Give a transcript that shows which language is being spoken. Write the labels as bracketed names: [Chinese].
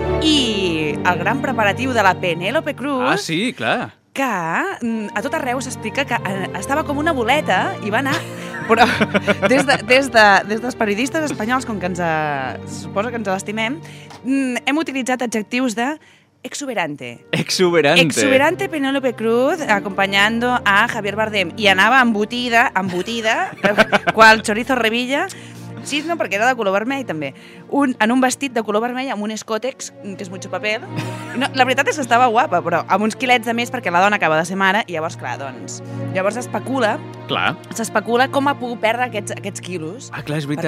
[Catalan] I el gran preparatiu de la Penélope Cruz. Ah, sí, clar. Que a tot arreu s'explica que estava com una boleta i va anar... Però des dels periodistes espanyols, com que suposo que ens l'estimem, hem utilitzat adjectius de... [Spanish] Exuberante Penélope Cruz acompañando a Javier Bardem y [Catalan] anava embutida [Spanish] cual chorizo revilla. [Catalan] Sí, no, perquè era de color vermell també. En un vestit de color vermell amb un escòtex, que és [Spanish] mucho papel. [Catalan] No, la veritat és que estava guapa, però amb uns quilets de més perquè la dona acaba de ser mare i llavors, clar, doncs... Llavors especula... Clar. S'especula com ha pogut perdre aquests quilos. Ah, clar, és veritat.